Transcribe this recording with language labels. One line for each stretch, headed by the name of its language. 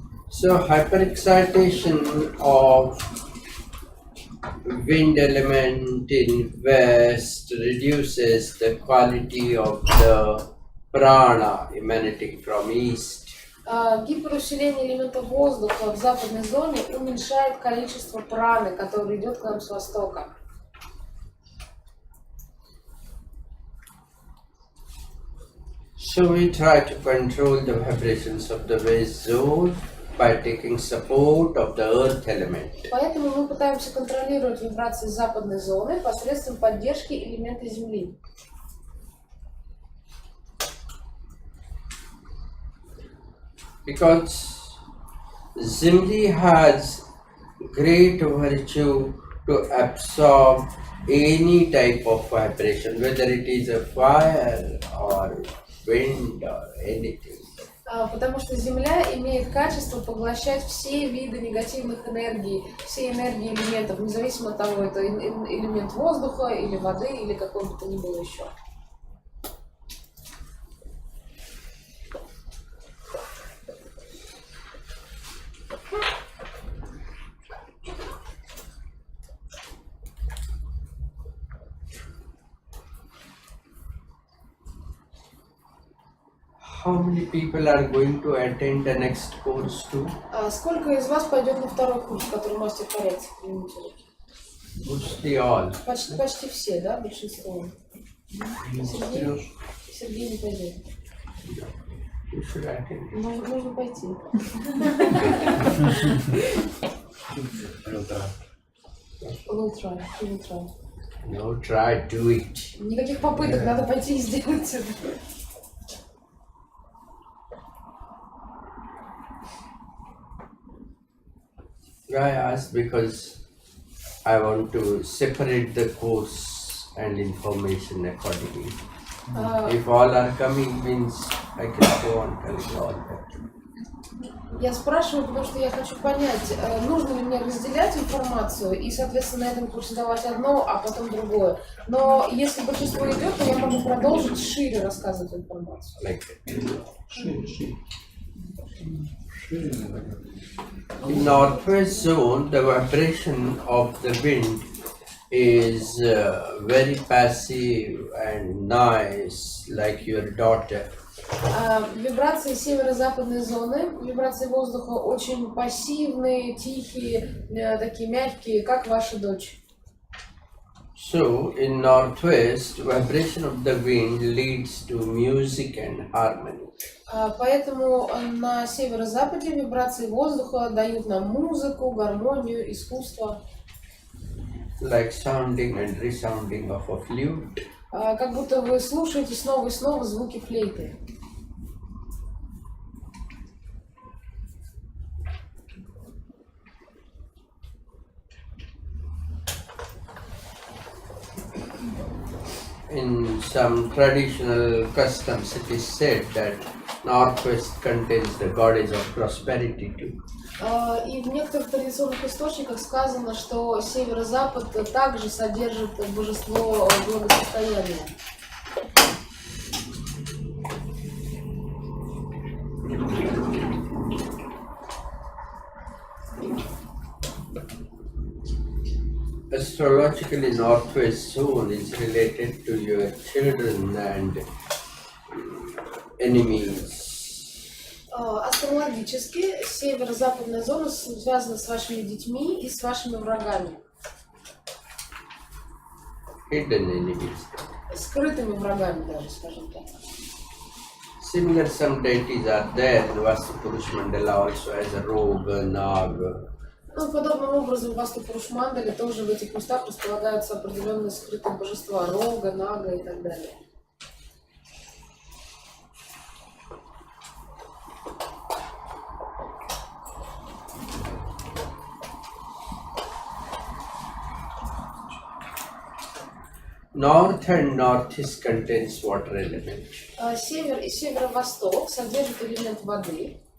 English: So hyperexcitation of wind element in west reduces the quality of the prana emanating from east.
Russian: Гиперусиление элементов воздуха в западной зоне уменьшает количество праны, которое идет к нам с востока.
English: So we try to control the vibrations of the west zone by taking support of the earth element.
Russian: Поэтому мы пытаемся контролировать вибрации западной зоны посредством поддержки элемента Земли.
English: Because Zemlya has great virtue to absorb any type of vibration, whether it is a fire or wind or anything.
Russian: Потому что Земля имеет качество поглощать все виды негативных энергий, все энергии элементов, независимо от того, это элемент воздуха или воды или какой бы то ни было еще.
English: How many people are going to attend the next course too?
Russian: Сколько из вас пойдет на второй курс, который мастер творец?
English: Mostly all.
Russian: Почти все, да, большинство. Сергей не пойдет.
English: You should attend.
Russian: Нужно пойти.
English: We'll try. No, try, do it.
Russian: Никаких попыток, надо пойти и сделать это.
English: I asked because I want to separate the course and information accordingly. If all are coming, means I can go on telling all that.
Russian: Я спрашиваю, потому что я хочу понять, нужно ли мне разделять информацию и, соответственно, на этом курсе давать одно, а потом другое. Но если большинство идет, то я могу продолжить шире рассказывать информацию.
English: Like that. In northwest zone, the vibration of the wind is very passive and nice, like your daughter.
Russian: Вибрации северо-западной зоны, вибрации воздуха очень пассивные, тихие, такие мягкие, как ваша дочь.
English: So, in northwest, vibration of the wind leads to music and harmony.
Russian: Поэтому на северо-западе вибрации воздуха дают нам музыку, гармонию, искусство.
English: Like sounding and resounding of a flute.
Russian: Как будто вы слушаете снова и снова звуки флейты.
English: In some traditional customs, it is said that northwest contains the goddess of prosperity too.
Russian: И в некоторых традиционных источниках сказано, что северо-запад также содержит божество благосостояния.
English: astrologically northwest zone is related to your children and enemies.
Russian: Астрологически северо-западная зона связана с вашими детьми и с вашими врагами.
English: Hidden enemies.
Russian: Скрытыми врагами даже, скажем так.
English: Similar some deities are there in Vastu-Purush Mandala also as a Roga, Naga.
Russian: Ну, подобным образом в Васту-Пуруш-Мандале тоже в этих местах располагаются определенные скрытые божества, Рога, Нага и так далее.
English: North and northeast contains water element.
Russian: Север и северо-восток содержат элемент воды.